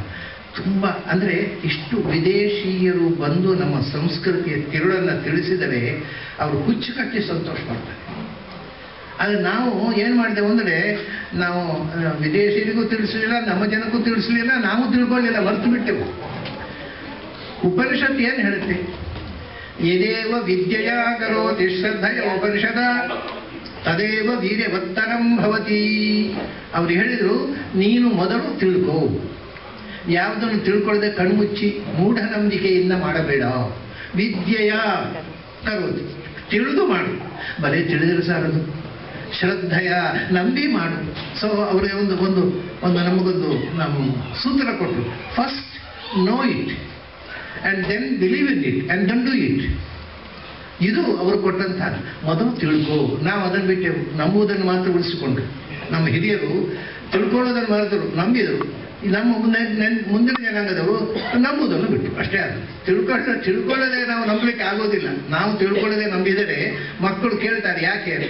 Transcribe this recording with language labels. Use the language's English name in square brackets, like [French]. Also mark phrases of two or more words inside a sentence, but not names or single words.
[Kannada] ತುಂಬ ಅಂದರೆ ಇಷ್ಟು ವಿದೇಶೀಯರು ಬಂದು ನಮ್ಮ ಸಂಸ್ಕೃತಿಯ ತಿರುಳನ್ನು ತಿಳಿಸಿದರೆ ಅವರು ಹುಚ್ಚು ಕಟ್ಟಿ ಸಂತೋಷ ಮಾಡ್ತಾರೆ. ಆದರೆ ನಾವು ಏನು ಮಾಡಿದೆವು ಅಂದರೆ, ನಾವು ವಿದೇಶಿಯರಿಗೂ ತಿಳಿಸಲಿಲ್ಲ, ನಮ್ಮ ಜನಕ್ಕೂ ತಿಳಿಸಲಿಲ್ಲ, ನಾವು ತಿಳ್ಕೊಳ್ಳಿಲ್ಲ, ಮರೆತು ಬಿಟ್ಟೆವು. ಉಪನಿಷತ್ ಏನು ಹೇಳುತ್ತೆ? [Sanskrit] ಯದೇವ ವಿದ್ಯೆಯ ಕರೋತಿ ಶ್ರದ್ಧೆಯ ಉಪನಿಷದ ತದೇವ ವೀರ್ಯವತ್ತರಂ ಭವತಿ. [Kannada] ಅವ್ರು ಹೇಳಿದರು, ನೀನು ಮೊದಲು ತಿಳ್ಕೋ. ಯಾವುದನ್ನು ತಿಳ್ಕೊಳ್ಳದೆ ಕಣ್ಮುಚ್ಚಿ ಮೂಢನಂಬಿಕೆಯಿಂದ ಮಾಡಬೇಡ. [Sanskrit] ವಿದ್ಯೆಯ ಕರೋತಿ, [Kannada] ತಿಳಿದು ಮಾಡು. ಬರೀ ತಿಳಿದರೆ ಸಾರದು. ಶ್ರದ್ಧೆಯ, ನಂಬಿ ಮಾಡು. ಸೊ ಅವರಿಗೆ ಒಂದು ಒಂದು ಒಂದು ನಮಗೊಂದು ನಮ್ಮ ಸೂತ್ರ ಕೊಟ್ಟರು. [English] First know it and then believe in it and then do it. [Kannada] ಇದು ಅವರು ಕೊಟ್ಟಂತಹ ಮೊದಲು ತಿಳ್ಕೋ. ನಾವು ಅದನ್ನು ಬಿಟ್ಟೆವು, ನಂಬುವುದನ್ನು ಮಾತ್ರ ಉಳಿಸಿಕೊಂಡ್ರು. ನಮ್ಮ ಹಿರಿಯರು ತಿಳ್ಕೊಳ್ಳೋದನ್ನು ಮರೆತರು, ನಂಬಿದರು. ನಮ್ಮ ಮುಂದಿನ ಜನಾಂಗದವರು ನಂಬುವುದನ್ನು ಬಿಟ್ಟು ಅಷ್ಟೇ. ಅದು ತಿಳ್ಕೊಳ್ಳದೆ ನಾವು ನಂಬಲಿಕ್ಕೆ ಆಗೋದಿಲ್ಲ. ನಾವು ತಿಳ್ಕೊಳ್ಳದೆ ನಂಬಿದರೆ ಮಕ್ಕಳು ಕೇಳ್ತಾರೆ ಯಾಕೆ ಅಂತ.